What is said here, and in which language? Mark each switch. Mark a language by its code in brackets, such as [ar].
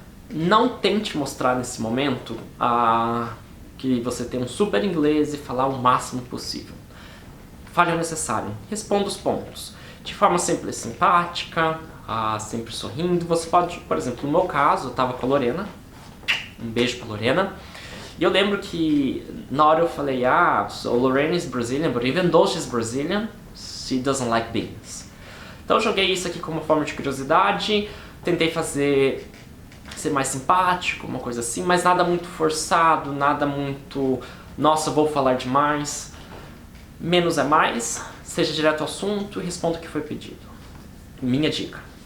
[pt] Não tente mostrar nesse momento que você tem um super inglês e falar o máximo possível. Fale o necessário, responda os pontos. De forma sempre simpática, sempre sorrindo. Você pode, por exemplo, no meu caso, eu estava com a Lorena. Um beijo pra Lorena. E eu lembro que na hora eu falei, [en] so Lorena is Brazilian, but even though she's Brazilian, she doesn't like beans. [pt] Então eu joguei isso aqui como uma forma de curiosidade, tentei ser mais simpático, uma coisa assim, mas nada muito forçado, nada muito, nossa, vou falar demais. Menos é mais, seja direto ao assunto e responda o que foi pedido. Minha dica.